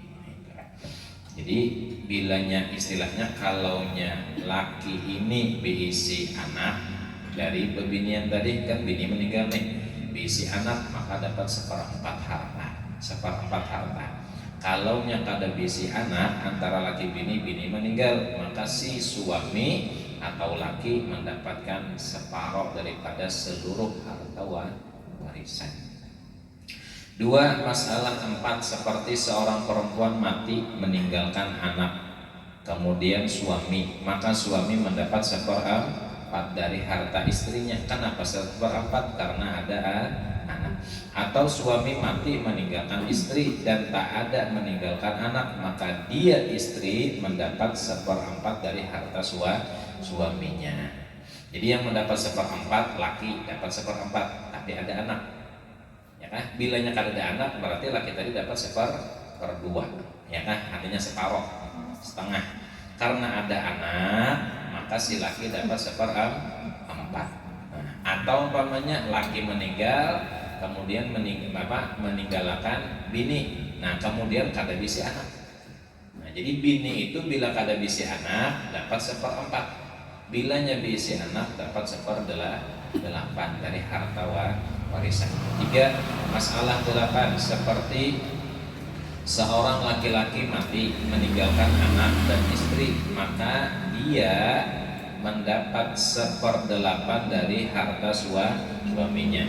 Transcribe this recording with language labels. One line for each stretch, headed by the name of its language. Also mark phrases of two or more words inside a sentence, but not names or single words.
Banjar: Jadi bilanya istilahnya kalaunya laki ini berisi anak dari bebinian tadi, kan bini meninggal nih, berisi anak maka dapat 1/4 harta. 1/4 harta. Kalau nya kada bisi anak antara laki bini meninggal, maka si suami atau laki mendapatkan separuh daripada seluruh harta warisan.
Indonesian: 2, masalah 4, seperti seorang perempuan mati meninggalkan anak, kemudian suami, maka suami mendapat 1/4 dari harta istrinya. Kenapa 1/4? Karena ada anak. Atau suami mati meninggalkan istri dan tak ada meninggalkan anak, maka dia istri mendapat 1/4 dari harta suaminya.
Banjar: Jadi yang mendapat 1/4 laki dapat 1/4, tapi ada anak, ya kan? Bilanya kada ada anak berarti laki tadi dapat 1/2, ya kan? Artinya separuh, setengah. Karena ada anak maka si laki dapat 1/4. Atau umpamanya laki meninggal kemudian meninggalkan bini, nah kemudian kada bisi anak. Nah, jadi bini itu bila kada bisi anak dapat 1/4, bilanya bisi anak dapat 1/8 dari harta warisan.
Indonesian: 3, masalah 8, seperti seorang laki-laki mati meninggalkan anak dan istri, maka dia mendapat 1/8 dari harta suaminya.